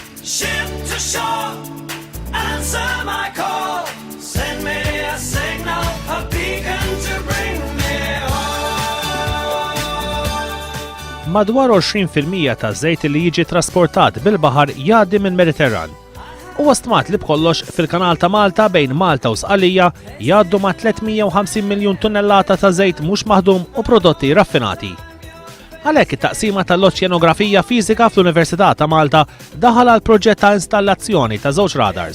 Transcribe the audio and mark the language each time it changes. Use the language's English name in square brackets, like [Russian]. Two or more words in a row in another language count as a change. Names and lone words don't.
[English] Ship to shore, answer my call. Send me a signal, a beacon to bring me home. [Maltese] Madwar 20% ta' żejt li jiġi trasportat bil-baħar jgħaddi minn Mediterran. U stmat li b'kollox fil-Kanal ta' Malta bejn Malta u Sqalija jgħaddu ma' 350 miljun tunnellata ta' żejt mhux maħdum u prodotti raffinati. Għalhekk it-taqsima tal-oċjanografija fiżika fl-Università ta' Malta daħal għal proġett ta' installazzjoni ta' żewġ radars.